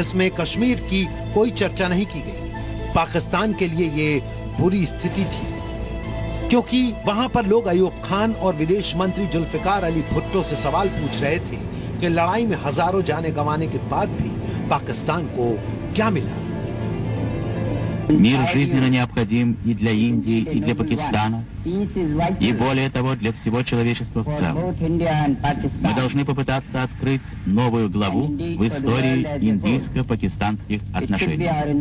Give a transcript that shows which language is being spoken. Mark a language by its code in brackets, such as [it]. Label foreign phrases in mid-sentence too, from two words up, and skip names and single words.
[hi] इसमें कश्मीर की कोई चर्चा नहीं की गई। पाकिस्तान के लिए ये बुरी स्थिति थी, क्योंकि वहां पर लोग अयूब खान और विदेश मंत्री जुल्फिकार अली भुट्टो से सवाल पूछ रहे थे कि लड़ाई में हजारों जाने गंवाने के बाद भी पाकिस्तान को क्या मिला। [ru] Мир жизненно необходим и для Индии, и для Пакистана, и более того, для всего человечества в целом. Мы должны попытаться открыть новую главу в истории индийско-пакистанских отношений.